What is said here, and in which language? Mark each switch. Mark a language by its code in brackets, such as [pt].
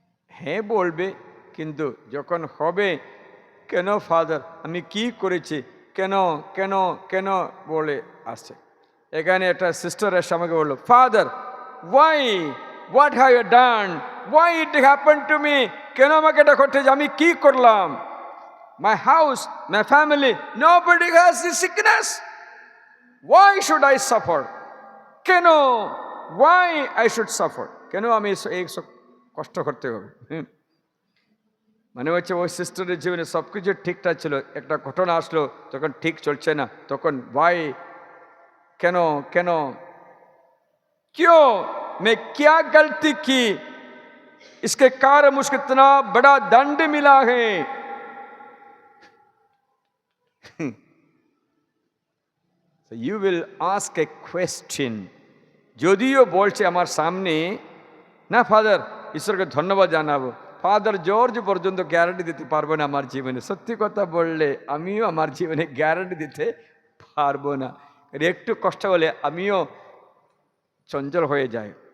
[bn] হ্যাঁ বলবে, কিন্তু যখন হবে, কেন ফাদার আমি কি করেছি, কেন কেন কেন বলে আসছে। এখানে একটা সিস্টার এসে আমাকে বললো, [en] father what have you done, why it happen to me, [bn] কেন আমাকে এটা ঘটেছে, আমি কি করলাম? [en] My house, my family, nobody has this sickness. Why should I suffer? কেন? Why I should suffer? [bn] কেন আমি এই কষ্ট করতে হবে? মানে হচ্ছে ওই সিস্টারের জীবনে সবকিছু ঠিকঠাক ছিল, একটা ঘটনা আসলো, তখন ঠিক চলছে না, তখন why, কেন কেন, [hi] क्यों, मैं क्या गलती की, इसके कारण मुझको इतना बड़ा दंड मिला है। [en] So you will ask a question. [bn] যদিও বলছে আমার সামনে, না ফাদার ঈশ্বরকে ধন্যবাদ জানাবো, ফাদার জর্জ পর্যন্ত গ্যারান্টি দিতে পারবো না আমার জীবনে। সত্যি কথা বললে আমিও আমার জীবনে গ্যারান্টি দিতে পারবো না। একটু কষ্ট হলে আমিও চঞ্চল হয়ে যাই।